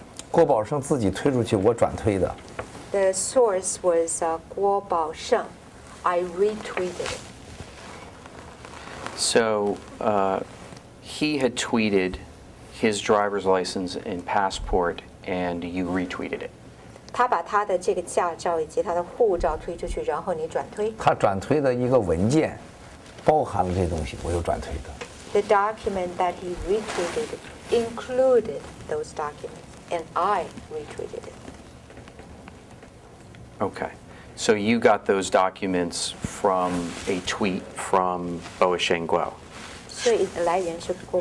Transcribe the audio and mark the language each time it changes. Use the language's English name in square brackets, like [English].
[Chinese] 郭宝胜自己推出去，我转推的。 [English] the source was 郭宝胜. I retweeted it. So he had tweeted his driver's license and passport, and you retweeted it. [Chinese] 他把他的这个驾照以及他的护照推出去，然后你转推。他转推的一个文件，包含了这东西，我又转推的。 [English] The document that he retweeted included those documents, and I retweeted it. Okay. So you got those documents from a tweet from Boasheng Guo. [Chinese] 所以来源是郭。